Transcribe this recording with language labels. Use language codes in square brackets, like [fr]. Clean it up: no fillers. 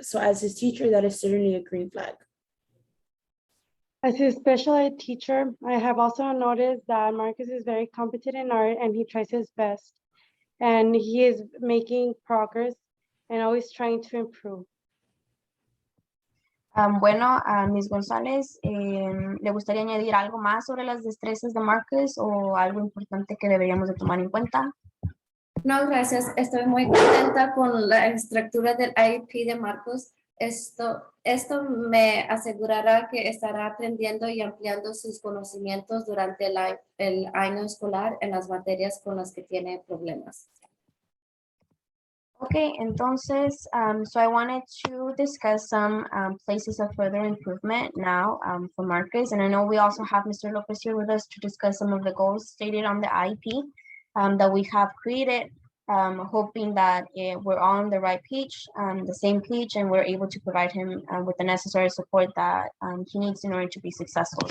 [en] So as his teacher, that is certainly a green flag. As his special ed teacher, I have also noticed that Marcus is very competent in art and he tries his best. And he is making progress and always trying to improve. [es] Bueno, a Ms. González, ¿le gustaría añadir algo más sobre las destrezas de Marcus o algo importante que deberíamos de tomar en cuenta? No, gracias. Estoy muy contenta con la estructura del IEP de Marcos. Esto me asegurará que estará aprendiendo y ampliando sus conocimientos durante el año escolar en las materias con las que tiene problemas. [en] Okay, [es] entonces, [en] so I wanted to discuss some places of further improvement now for Marcus, and I know we also have Mr. Lopez here with us to discuss some of the goals stated on the IEP that we have created, hoping that we're on the right page, the same page, and we're able to provide him with the necessary support that he needs in order to be successful.